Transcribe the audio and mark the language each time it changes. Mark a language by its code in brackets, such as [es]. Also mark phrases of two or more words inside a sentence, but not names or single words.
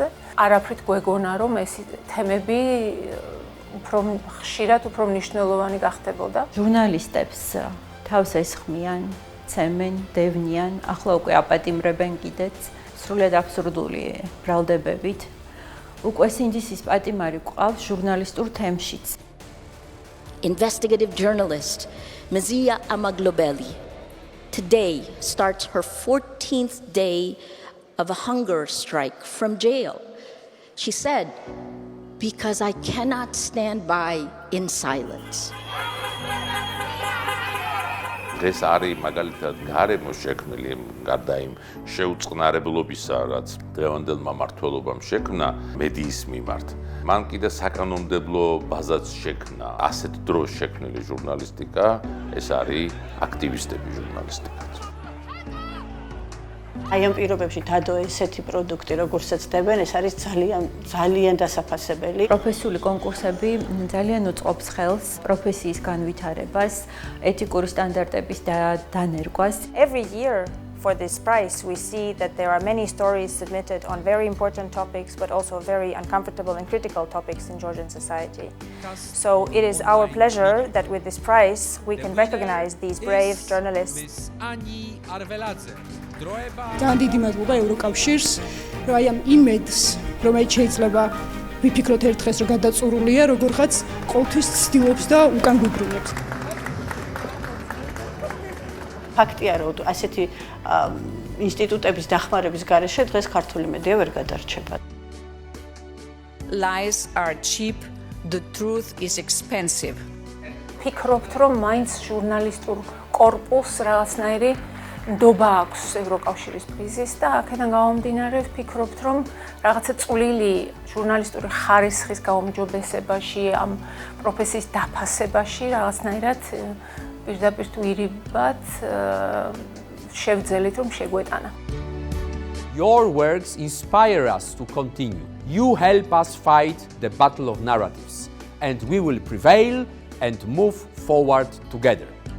[ka] არაფრით გვეგონა, რომ ეს თემები უფრო ხშირად უფრო მნიშვნელოვანი გახდებოდა. ჟურნალისტებს თავს ესხმიან, ცემენ, დევნიან, ახლა უკვე აპატიმრებენ კიდეც. სრულიად აბსურდული ბრალდებებით. უკვე სინდისის პატიმარი ყავს ჟურნალისტურ თემშიც. [en] Investigative journalist Mzia Amaglobeli today starts her 14th day of a hunger strike from jail. She said, "Because I cannot stand by in silence." [ka] ეს არის მაგალითად გარემო შექმნილი გარდა იმ შეუწყნარებლობისა, რაც დღევანდელმა მმართველობამ შექმნა მედიის მიმართ. მან კიდე საკანონმდებლო ბაზაც შექმნა. ასეთ დროს შექმნილი ჟურნალისტიკა, ეს არის აქტივისტების ჟურნალისტიკა. აი ამ პირობებში დადო ესეთი პროდუქტი, როგორცაც დებენ, ეს არის ძალიან დასაფასებელი. პროფესიული კონკურსები ძალიან უწყობს ხელს პროფესიის განვითარებას, ეთიკური სტანდარტების დანერგვას. [en] Every year for this prize, we see that there are many stories submitted on very important topics, but also very uncomfortable and critical topics in Georgian society. So it is our pleasure that with this prize, we can recognize these brave journalists. [ka] ძალიან დიდი მადლობა ევროკავშირს, რომ აი ამ იმედს, რომელიც შეიძლება ვიფიქროთ ერთ დღეს, რომ გადაწურულია, როგორღაც ყოველთვის ცდილობს და უკან გვიბრუნებს. ფაქტია, რომ ასეთი ინსტიტუტების დახმარების გარეშე დღეს ქართული მედია ვერ გადარჩება. [en] Lies are cheap, the truth is expensive. [ka] ფიქრობთ, რომ მაინც ჟურნალისტურ კორპუსს რაღაცნაირი ნდობა აქვს ევროკავშირის პრიზის და აქედან გამომდინარე ვფიქრობთ, რომ რაღაცა წვლილი ჟურნალისტური ხარისხის გაუმჯობესებაში, ამ პროფესიის დაფასებაში რაღაცნაირად პირდაპირ თუ ირიბად შევძელით, რომ შეგვეტანა. [en] Your works inspire us to continue. You help us fight the battle of narratives, and we will prevail and move forward together.